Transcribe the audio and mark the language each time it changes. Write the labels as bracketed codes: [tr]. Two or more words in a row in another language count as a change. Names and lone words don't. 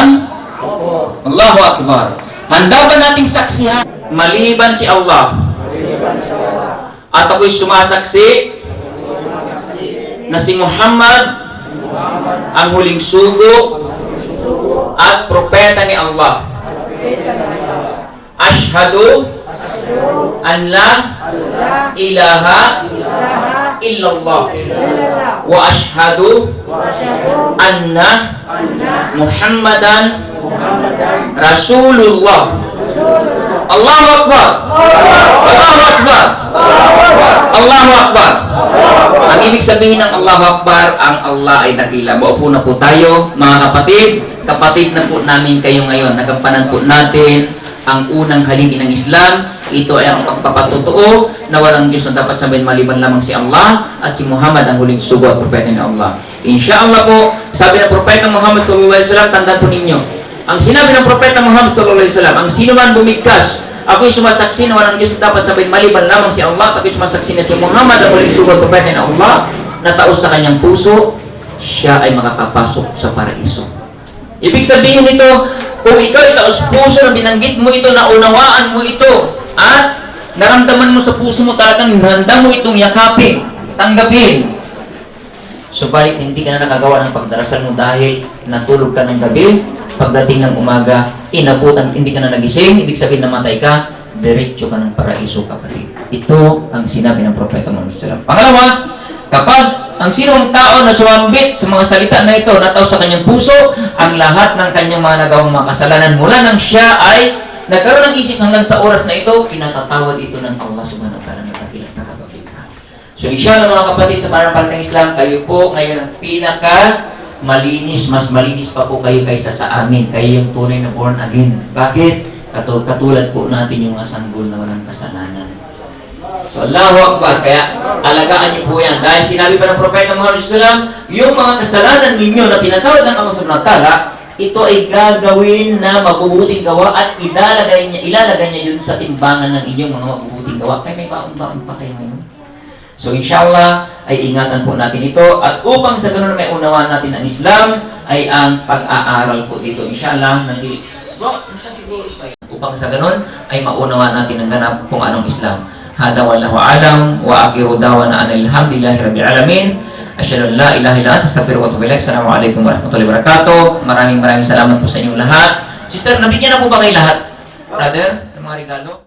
[ar] الله أكبر. [tl] Handa ba nating saksihan maliban si Allah? At ako'y sumasaksi na si Muhammad ang huling sugo at propeta ni Allah. [ar] أشهد أن لا إله إلا الله وأشهد أن محمدا رسول الله. الله أكبر الله أكبر. الله أكبر. [tl] Ang ibig sabihin ng [ar] الله أكبر, [tl] ang Allah ay dakila. Maupo na po tayo, mga kapatid. Kapatid na po namin kayo ngayon. Nagampanan po natin ang unang haligi ng Islam. Ito ay ang pagpapatotoo na walang Diyos na dapat sambahin maliban lamang si Allah, at si Muhammad ang huling sugo at propeta ni Allah. Inshallah po, sabi ng propeta Muhammad [ar] صلى الله عليه وسلم, [tl] tandaan po ninyo, ang sinabi ng propeta Muhammad [ar] صلى الله عليه وسلم, [tl] ang sino man bumigkas, ako'y sumasaksi na walang Diyos na dapat sambahin maliban lamang si Allah, at ako'y sumasaksi na si Muhammad ang huling sugo at propeta ni Allah, na taos sa kanyang puso, siya ay makakapasok sa paraiso. Ibig sabihin nito, kung ikaw ay taos puso na binanggit mo ito, naunawaan mo ito, at naramdaman mo sa puso mo talagang handa mo itong yakapin, tanggapin. Subalit hindi ka na nakagawa ng pagdarasal mo dahil natulog ka ng gabi, pagdating ng umaga, inabutan, hindi ka na nagising, ibig sabihin namatay ka, diretso ka ng paraiso, kapatid. Ito ang sinabi ng propeta Muhammad [ar] صلى الله عليه وسلم. [tl] Pangalawa, kapag ang sinong tao na sumambit sa mga salita na ito, nataw sa kanyang puso, ang lahat ng kanyang mga nagawang mga kasalanan mula nang siya ay nagkaroon ng isip hanggang sa oras na ito, kinatatawad ito ng [ar] الله سبحانه وتعالى [tl] na dakilang tagapaglikha. So inshallah mga kapatid, sa pananampalatayang Islam, kayo po ngayon ang pinaka malinis, mas malinis pa po kayo kaysa sa amin. Kayo yung tunay na [en] born again. [tl] Bakit? Katulad po natin yung mga sanggol na walang kasalanan. So [ar] الله أكبر, [tl] kaya alagaan niyo po yan. Dahil sinabi pa ng propeta Muhammad [ar] صلى الله عليه وسلم, [tl] yung mga kasalanan ninyo na pinatawad ng [ar] الله سبحانه وتعالى, [tl] ito ay gagawin na mabubuting gawa at ilalagay niya yun sa timbangan ng inyong mga mabubuting gawa. Kaya may baon-baon pa kayo ngayon. So inshallah ay ingatan po natin ito, at upang sa ganun may unawaan natin ang Islam ay ang pag-aaral po dito inshallah upang sa ganun ay maunawaan natin ang ganap kung anong Islam. [ar] هذا والله أعلم وآخر دعوانا الحمد لله رب العالمين. أشهد أن لا إله إلا أنت أستغفرك وأتوب إليك السلام عليكم ورحمة الله وبركاته. [tl] Maraming salamat po sa inyong lahat. Sister, nabigyan na po ba kayo lahat? Brother, ng mga regalo?